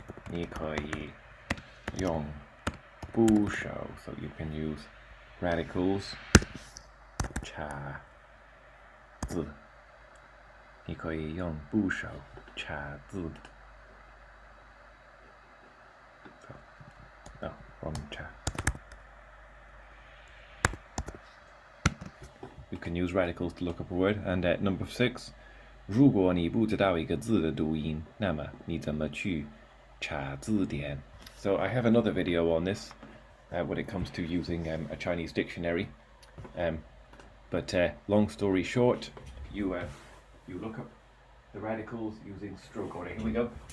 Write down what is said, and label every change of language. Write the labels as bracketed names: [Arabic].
[Chinese] 你可以用部首 [English] so you can use radicals [Chinese] 查字你可以用部首查字 [English] No, wrong chat. You can use radicals to look up a word. And number 6, [Chinese] 如果你不知道一个字的读音，那么你怎么去查字典? [English] So I have another video on this when it comes to using a Chinese dictionary. But long story short, you look up the radicals using stroke order. Here we go.